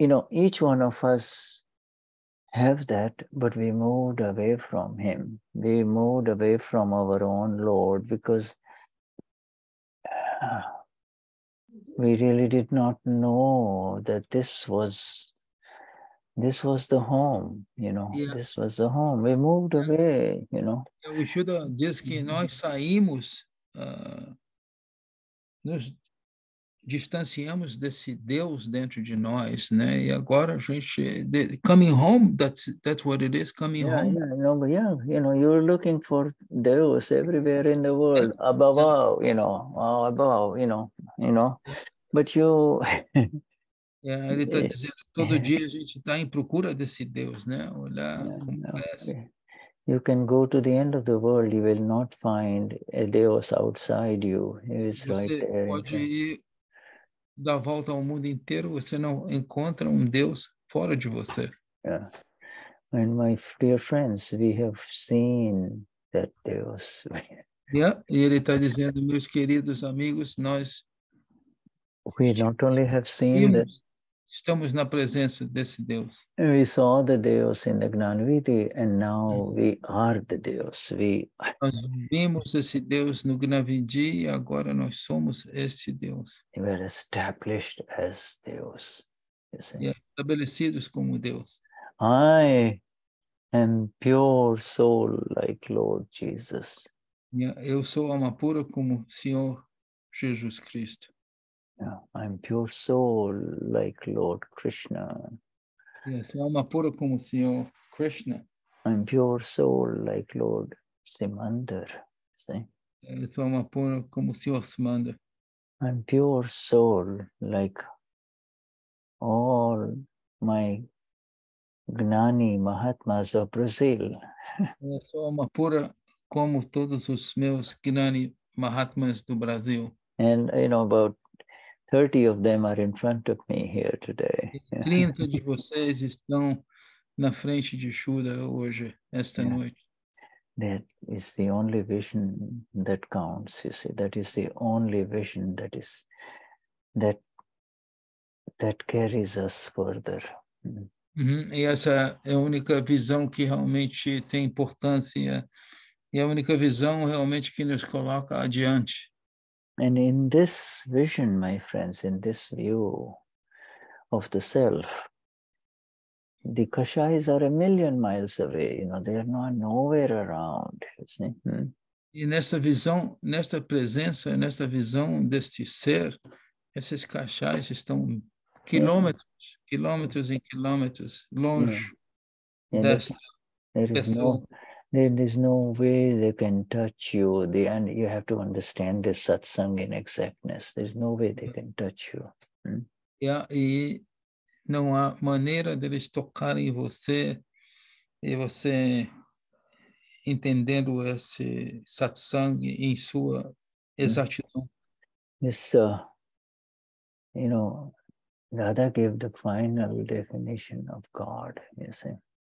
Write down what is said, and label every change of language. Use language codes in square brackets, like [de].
[en] Each one of us have that, but we moved away from him. We moved away from our own Lord because we really did not know that this was the home, This was the home. We moved away, [pt] O Shuddha diz que nós saímos, nos distanciamos desse Deus dentro de nós, né? E agora a gente, [en] coming home, that's what it is, coming home. You're looking for Deus everywhere in the world, above, above, but you. [pt] Ele está dizendo, todo dia a gente está em procura desse Deus, né? Olhar como parece. [en] You can go to the end of the world, you will not find a Deus outside you. He is right there. [pt] Você pode ir dar a volta ao mundo inteiro, você não encontra Deus fora de você. [en] Yeah. And my dear friends, we have seen that Deus. [pt] E ele está dizendo, meus queridos amigos, nós [en] we not only have seen that, [pt] estamos na presença desse Deus. [en] We saw the Deus in the Gnani, and now we are the Deus. [pt] Nós vimos esse Deus no Gnani e agora nós somos este Deus. [en] We are established as Deus. [pt] Estabelecidos como Deus. [en] I am pure soul like Lord Jesus. [pt] Eu sou alma pura como Senhor Jesus Cristo. [en] I'm pure soul like Lord Krishna. [pt] Sou alma pura como Senhor Krishna. [en] I'm pure soul like Lord Simandar. [pt] Eu sou alma pura como Senhor Simandar. [en] I'm pure soul like all my Gnani Mahatmas of Brazil. [pt] Eu sou alma pura como todos os meus Gnani Mahatmas do Brasil. [en] And about 30 of them are in front of me here today. [pt] 30 de vocês estão na frente de Shuddha hoje, esta noite. [en] That is the only vision that counts, you see. That is the only vision that carries us further. [pt] E essa é a única visão que realmente tem importância e a única visão realmente que nos coloca adiante. [en] And in this vision, my friends, in this view of the self, the kashayas are a million miles away, you know, they are not nowhere around, you see. [pt] E nessa visão, nesta presença, nesta visão deste ser, esses kashayas estão quilômetros, quilômetros e quilômetros longe desta [en] There is [pt] pessoa. [en] no way they can touch you. And you have to understand this satsang in exactness. There's no way they can touch you. [pt] E não há maneira deles tocarem você e você entendendo esse satsang em sua exatidão. [en] This, you know, Radha gave the final definition of God, you see.